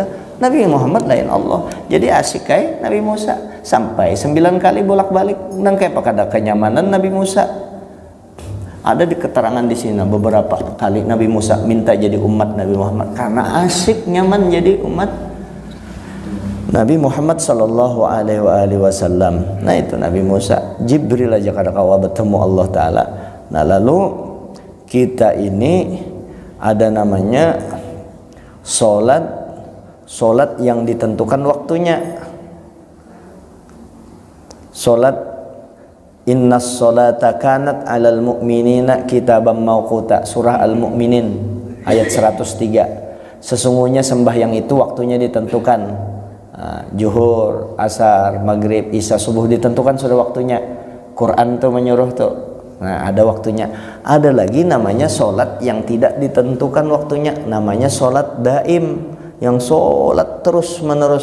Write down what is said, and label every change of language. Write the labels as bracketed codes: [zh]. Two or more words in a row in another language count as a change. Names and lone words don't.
[id] Nabi Muhammad lain Allah. Jadi asik kayak Nabi Musa sampai 9 kali bolak-balik. Nang kayak ada kenyamanan Nabi Musa. Ada di keterangan di sini beberapa kali Nabi Musa minta jadi umat Nabi Muhammad karena asik nyaman jadi umat Nabi Muhammad [ar] صلى الله عليه وسلم. [bjn] Nah itu Nabi Musa, Jibril aja kada kawa bertemu Allah Ta'ala. [id] Nah lalu kita ini ada namanya solat yang ditentukan waktunya. [ar] Solat إن الصلاة كانت على المؤمنين كتابا موقوتا, [id] surah Al-Mu'minin ayat 103. Sesungguhnya sembahyang itu waktunya ditentukan. Zuhur, asar, maghrib, isya, subuh ditentukan sudah waktunya. Quran tuh menyuruh tuh. Nah ada waktunya. Ada lagi namanya solat yang tidak ditentukan waktunya, namanya solat daim, yang solat terus menerus.